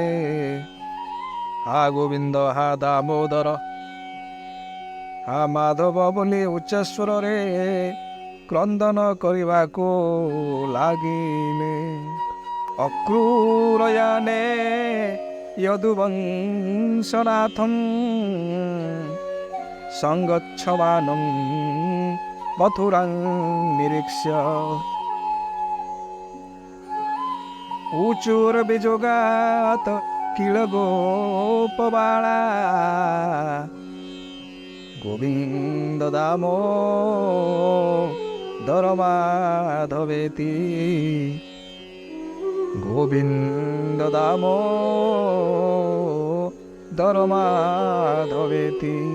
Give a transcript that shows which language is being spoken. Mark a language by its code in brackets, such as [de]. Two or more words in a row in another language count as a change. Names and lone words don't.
[or] ହା ଗୋବିନ୍ଦ, ହା ଦାମୋଦର, ହା ମାଧବ ବୋଲି ଉଚ୍ଚ ସ୍ୱରରେ କ୍ରନ୍ଦନ କରିବାକୁ ଲାଗିଲେ। [sa] ଅକ୍ରୂରୟାନେ ୟଦୁବଂଶନାଥଂ ସଂଗଚ୍ଛମାନଂ ମଥୁରାଂ ନିରୀକ୍ଷ୍ୟ ऊचूर्विजोगात किलगोपबाला गोविन्द दामोदर माधवेति गोविन्द दामोदर माधवेति